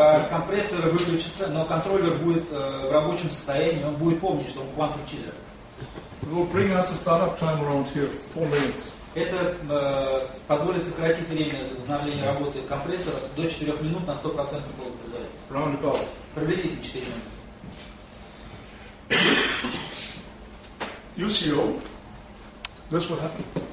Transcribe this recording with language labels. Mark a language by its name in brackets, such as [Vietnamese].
[Russian] Компрессор выключится, но контроллер будет в рабочем состоянии, он будет помнить, что он quantum chiller. [English] It will bring us a startup time around here, 4 minutes. [Russian] Это позволит сократить время возобновления работы компрессора до 4 минут на 100% производительности. [English] Roundabout. [Russian] Приблизительно 4 минуты. [English] UCO, this will happen.